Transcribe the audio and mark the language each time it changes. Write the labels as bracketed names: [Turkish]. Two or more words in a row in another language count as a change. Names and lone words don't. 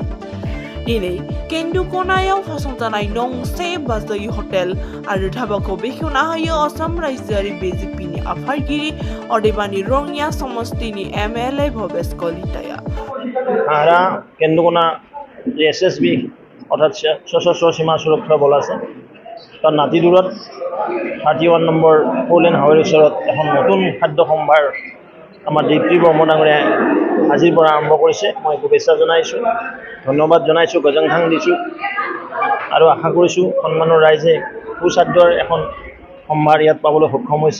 [Bodo] दिनै केन्दुक'नायाव फसंजानाय नंसे बाजै हटेल आरो धाबाखौ बेखेवना होयो आसाम रायजोआरि बिजेपिनि आफादगिरि अदेबानि रङिया समष्टिनि एमएलए भवेश कलिताया। आरा केन्दुक'ना एसएसबি [Assamese] অর্থাৎ সশস্ত্র সীমা সুৰক্ষা বল আছে তার নাতিদূৰত 31 নম্বৰ ফ'ৰলেন হাইৱেৰ ওচৰত এখন নতুন খাদ্য সম্ভাৰ আমাৰ দীপ্তি ব্ৰহ্ম ডাঙৰীয়াই আজিৰ পৰা আৰম্ভ কৰিছে। মই শুভেচ্ছা জনাইছোঁ, ধন্যবাদ জনাইছোঁ, গজংখাং দিছোঁ আৰু আশা কৰিছোঁ সন্মানৰ ৰাইজে সুস্বাদ্যৰ এখন সম্ভাৰ ইয়াত পাবলৈ সক্ষম হৈছে।